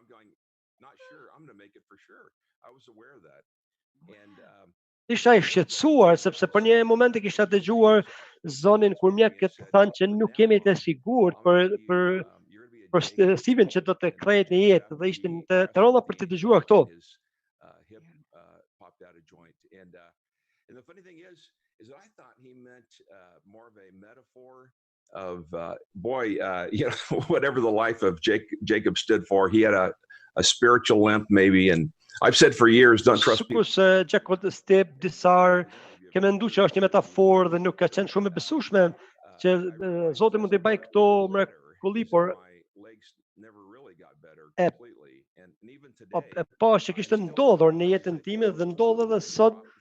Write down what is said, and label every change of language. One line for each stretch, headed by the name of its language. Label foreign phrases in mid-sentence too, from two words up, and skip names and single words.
Albanian: Isha i shqetësuar sepse për një moment e kisha dëgjuar zonin kur mjekët thanë që nuk kemi të sigurt për Steven që do të kthehet në jetë dhe ishte të rënda për të dëgjuar këto.
English: Of whatever the life of Jacob stood for, he had a spiritual limp maybe, and I've said for years, don't trust people.
Albanian: Sikur se Jacob step disar ke mendu që është një metaforë dhe nuk ka qenë shumë e besueshme që Zoti mund të bëj këto mrekulli, por e pa që kishte ndodhur në jetën time dhe ndodh edhe sot.